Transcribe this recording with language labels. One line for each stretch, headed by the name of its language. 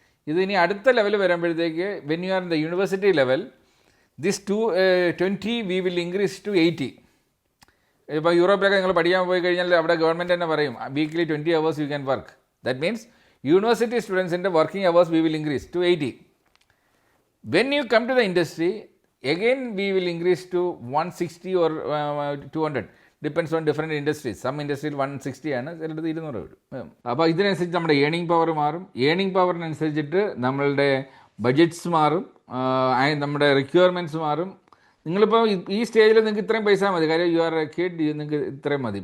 Malayalam: ഇത് ഇനി അടുത്ത ലെവൽ വരുമ്പോഴത്തേക്ക്
English: When you are in the university level this 20 we will increase to 80.
Malayalam: ഇപ്പോൾ യൂറോപ്പിലൊക്കെ നിങ്ങൾ പഠിക്കാൻ പോയി കഴിഞ്ഞാൽ അവിടെ ഗവൺമെൻറ് തന്നെ പറയും
English: Weekly 20 hours you can work. That means university സ്റ്റുഡൻസിൻ്റെ working hours we will increase to 80. When you come to the industry, again we will increase to 160 or 200. Depends on different industries. Some industries 160
Malayalam: ആണ്, ചിലത് 200 വരും. അപ്പോൾ ഇതിനനുസരിച്ച് നമ്മുടെ earning power മാറും. Earning പവറിനനുസരിച്ചിട്ട് നമ്മളുടെ budgets മാറും, നമ്മുടെ requirements മാറും. നിങ്ങളിപ്പോൾ ഈ സ്റ്റേജിൽ നിങ്ങൾക്ക് ഇത്രയും പൈസ മതി, കാര്യം
English: you are a kid,
Malayalam: നിങ്ങൾക്ക് ഇത്രയും മതി.